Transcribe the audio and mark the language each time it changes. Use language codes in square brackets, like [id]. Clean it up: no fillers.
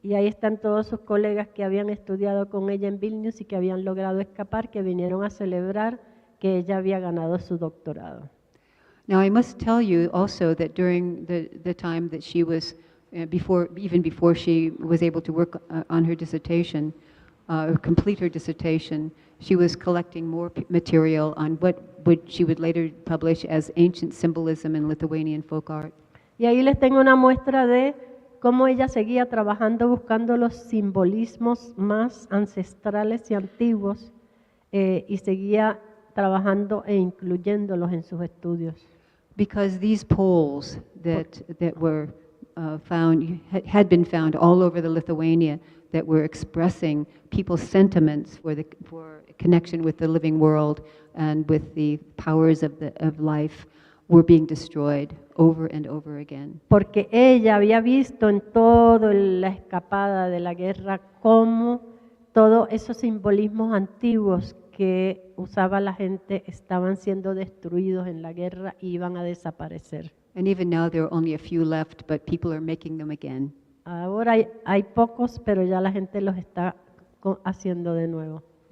[es] Y ahí están todos sus colegas que habían estudiado con ella en Vilnius y que habían logrado escapar, que vinieron a celebrar que ella había ganado su doctorado. [en] Now I must tell you also that during the time that she was, even before she was able to work on her dissertation, complete her dissertation, she was collecting more material on what she would later publish as ancient symbolism in Lithuanian folk art. [es] Y ahí les tengo una muestra de cómo ella seguía trabajando buscando los simbolismos más ancestrales y antiguos y seguía trabajando e incluyéndolos en sus estudios. [en] Because these poles that were found, had been found all over the Lithuania, that were expressing people's sentiments for connection with the living world and with the powers of life were being destroyed over and over again. [es] Porque ella había visto en toda la escapada de la guerra cómo todos esos simbolismos antiguos que usaba la gente estaban siendo destruidos en la guerra y iban a desaparecer. [en] And even now there are only a few left, but people are making them again. [es] Ahora hay pocos, pero ya la gente los está haciendo de nuevo.